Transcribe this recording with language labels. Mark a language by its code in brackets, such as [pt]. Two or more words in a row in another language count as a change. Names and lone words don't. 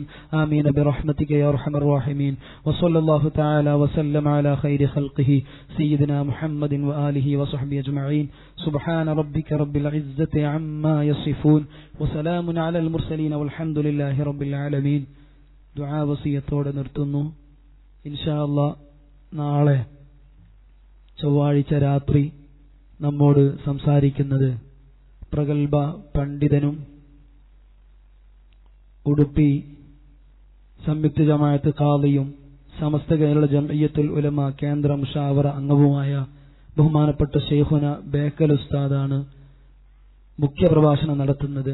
[ar] آمين برحمتك يا أرحم الراحمين. وصلى الله تعالى وسلم على خير خلقه سيدنا محمد وآله وصحبه أجمعين. سبحان ربك رب العزة عما يصفون وسلام على المرسلين والحمد لله رب العالمين. [ml] ദുആ വസിയത്തോടെ നിർത്തുന്നു. [ar] إن شاء الله [ml] നാളെ ചൊവ്വാഴ്ച രാത്രി നമ്മോട് സംസാരിക്കുന്നത് പ്രഗത്ഭ പണ്ഡിതനും ഉടുപ്പി സംയുക്ത ജമാഅത്ത് ഖാദിയും സമസ്ത കേരള ജംഇയ്യത്തുൽ ഉലമ കേന്ദ്ര മുശാവറ അംഗവുമായ ബഹുമാനപ്പെട്ട ശൈഖുന ബേക്കൽ ഉസ്താദാണ് മുഖ്യ പ്രഭാഷണം നടത്തുന്നത്.